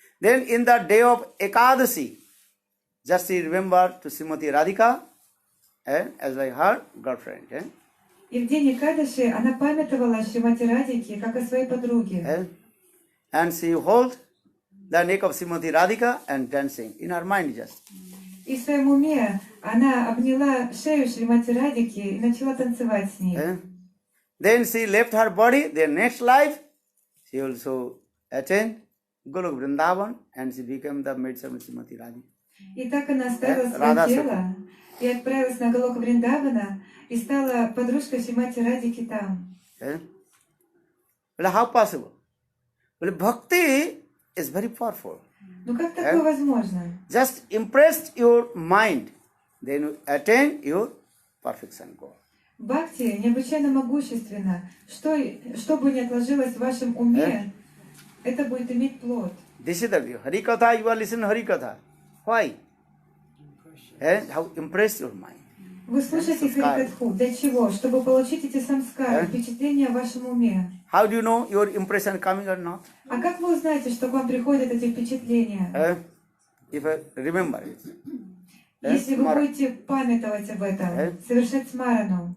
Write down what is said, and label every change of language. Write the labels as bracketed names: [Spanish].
[English] Then in the day of Ekadasi, just she remembered to Srimati Radhika as like her girlfriend. [Russian] И в день Экадаши она памятовала о Шримати Радике, как о своей подруге. [English] And she hold the neck of Srimati Radhika and dancing in her mind just. [Russian] И в своем уме она обняла шею Шримати Радики и начала танцевать с ней. [English] Then she left her body. Their next life, she also attained Golok Vrindavan and she became the maid of Srimati Radhika. [Russian] И так она оставила Рада свое тело и отправилась на Галока Вриндавана и стала подружкой Шримати Радики там. [English] Well, how possible? Well, bhakti is very powerful. [Russian] Ну как такое возможно? [English] Just impress your mind, then you attain your perfection goal. [Russian] Бхакти необычайно могущественно. Что бы ни отложилось в вашем уме, это будет иметь плод. [English] This is the view. Harikatha, you are listening to Harikatha. Why? How impress your mind. [Russian] Вы слушаете Харикатху. Для чего? Чтобы получить эти самскары, впечатления в вашем уме. [English] How do you know your impression coming or not? [Russian] А как вы узнаете, что к вам приходят эти впечатления? [English] If I remember it. [Russian] Если вы будете памятовать об этом, совершать смарану.